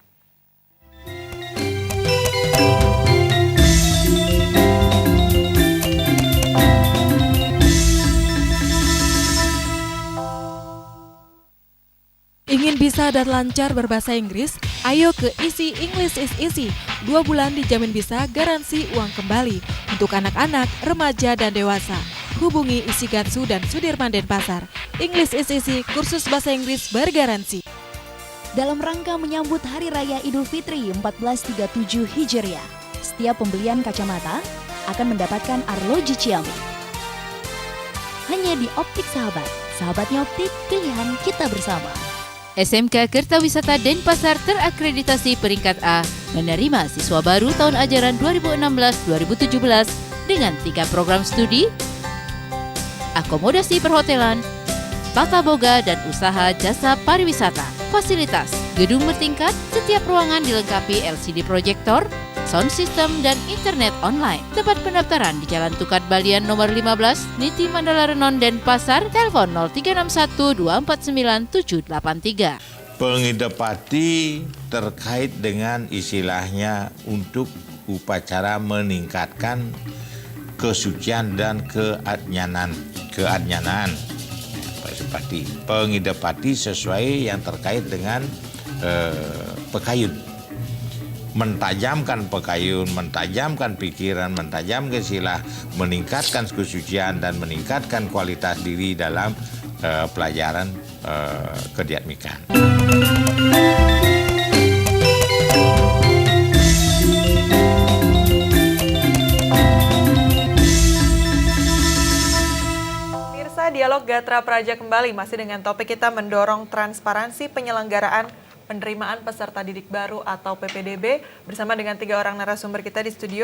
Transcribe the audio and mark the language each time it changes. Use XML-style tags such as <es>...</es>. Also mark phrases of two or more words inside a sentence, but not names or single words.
<id>Ingin bisa dan lancar berbahasa Inggris? Ayo ke Easy English is Easy. 2 bulan dijamin bisa garansi uang kembali untuk anak-anak, remaja, dan dewasa. Hubungi Isi Gatsu dan Sudirman Denpasar. English is Easy, kursus bahasa Inggris bergaransi. Dalam rangka menyambut Hari Raya Idul Fitri 1437 Hijriah, setiap pembelian kacamata akan mendapatkan arloji Xiaomi. Hanya di Optik Sahabat, sahabatnya optik, pilihan kita bersama. SMK Kertawisata Denpasar terakreditasi peringkat A, menerima siswa baru tahun ajaran 2016-2017 dengan 3 program studi, akomodasi perhotelan, tata boga dan usaha jasa pariwisata. Fasilitas, gedung bertingkat, setiap ruangan dilengkapi LCD proyektor,</id> <en>sound system,</en> <id>dan internet online. Tempat pendaftaran di Jalan Tukat Balian nomor 15, Niti Mandala Renon, Denpasar, telepon 0361 249 783. Pengidapati terkait dengan istilahnya untuk upacara meningkatkan kesucian dan keadnyanan. Pengidapati sesuai yang terkait dengan pekayun. Mentajamkan pekayun, mentajamkan pikiran, mentajamkan sila, meningkatkan kesucian dan meningkatkan kualitas diri dalam pelajaran kediatmikan. Dialog Gatra Praja kembali masih dengan topik kita mendorong transparansi penyelenggaraan penerimaan peserta didik baru atau PPDB bersama dengan 3 orang narasumber kita di studio.</id>